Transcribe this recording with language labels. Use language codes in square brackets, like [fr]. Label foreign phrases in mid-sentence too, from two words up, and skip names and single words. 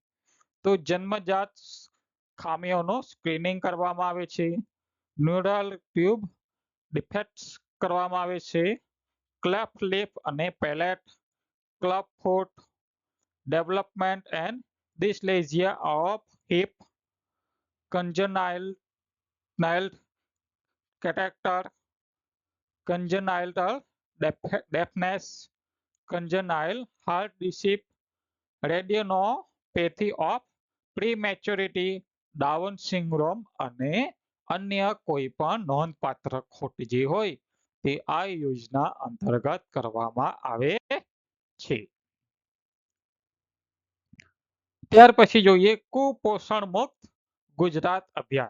[gu] તો જન્મજાત ખામીઓનો સ્ક્રીનિંગ કરવામાં આવે છે, [en] neural tube defects [gu] કરવામાં આવે છે, [en] cleft lip [gu] અને પેલેટ, [en] club foot, development and dyslasia of hip, congenital cataracter, congenital deafness, congenital heart disease, radionopathy of prematurity, Down syndrome [gu] અને અન્ય કોઈ પણ નોંધપાત્ર ખોટ જે હોય તે આ યોજના અંતર્ગત કરવામાં આવે છે. ત્યાર પછી જોઈએ કુપોષણ મુક્ત ગુજરાત અભિયાન.